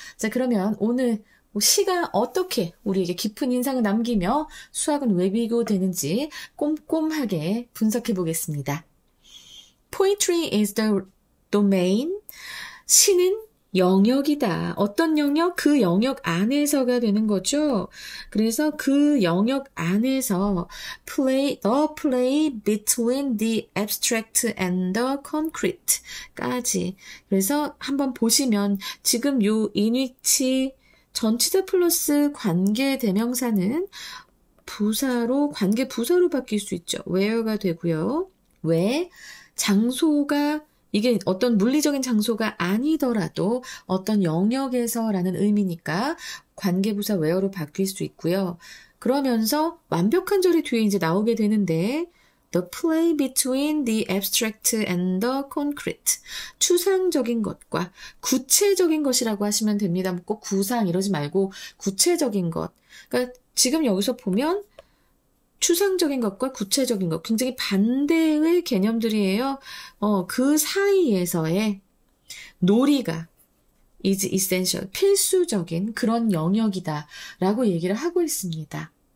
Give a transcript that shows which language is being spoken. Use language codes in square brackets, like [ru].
[ko] 자, 그러면 오늘 시가 어떻게 우리에게 깊은 인상을 남기며 수학은 왜 비교되는지 꼼꼼하게 분석해 보겠습니다. [en] Poetry is the domain. [ko] 시는 영역이다. 어떤 영역? 그 영역 안에서가 되는 거죠. 그래서 그 영역 안에서 [en] the play between the abstract and the concrete까지. [ko] 그래서 한번 보시면 지금 요 인위치 전치사 플러스 관계 대명사는 관계 부사로 바뀔 수 있죠. where가 되고요. 왜? 장소가 이게 어떤 물리적인 장소가 아니더라도 어떤 영역에서라는 의미니까 관계부사 where로 바뀔 수 있고요. 그러면서 완벽한 절이 뒤에 이제 나오게 되는데 [en] The play between the abstract and the concrete. [ko] 추상적인 것과 구체적인 것이라고 하시면 됩니다. 꼭 구상 이러지 말고 구체적인 것. 그러니까 지금 여기서 보면 추상적인 것과 구체적인 것 굉장히 반대의 개념들이에요. 그 사이에서의 놀이가 [en] is essential, [ko] 필수적인 그런 영역이다라고 얘기를 하고 있습니다.